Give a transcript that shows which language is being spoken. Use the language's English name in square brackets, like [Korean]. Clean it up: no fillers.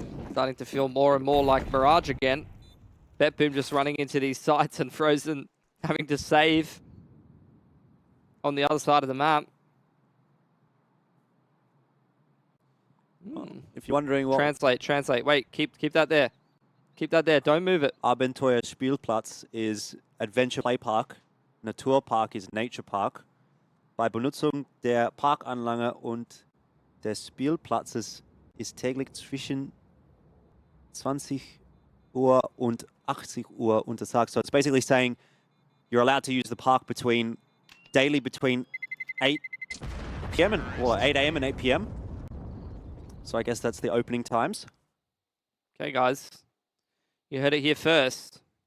[English] Starting to feel more and more like Mirage again. BetBoom just running into these sites and Frozen having to save on the other side of the map. If you're wondering what... Translate. Wait, keep that there. Keep that there. Don't move it. Abenteuerspielplatz is Adventure Play Park. Naturpark is Nature Park. [German] Bei Benutzung der Parkanlage und des Spielplatzes ist täglich zwischen 20 Uhr und 80 Uhr untersagt. [English] So it's basically saying you're allowed to use the park daily between 8 p.m. and 8 a.m. and 8 p.m. So I guess that's the opening times. Okay, guys. You heard it here first.